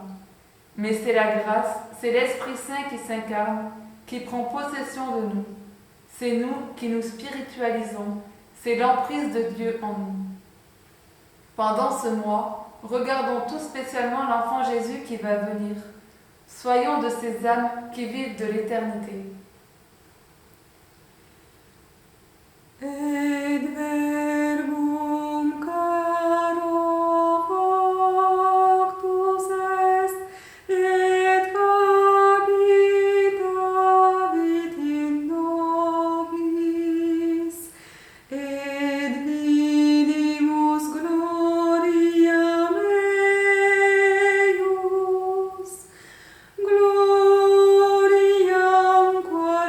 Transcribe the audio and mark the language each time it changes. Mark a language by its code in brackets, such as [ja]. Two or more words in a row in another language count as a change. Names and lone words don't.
[fr] Mais c'est la grâce, c'est l'Esprit Saint qui s'incarne, qui prend possession de nous. C'est nous qui nous spiritualisons, c'est l'emprise de Dieu en nous. Pendant ce mois, regardons tout spécialement l'enfant Jésus qui va venir. Soyons de ces âmes qui vivent de l'éternité. [la] Et verbum caro voctus est, et habitavit in nobis, et vidimus gloriam eius, gloriam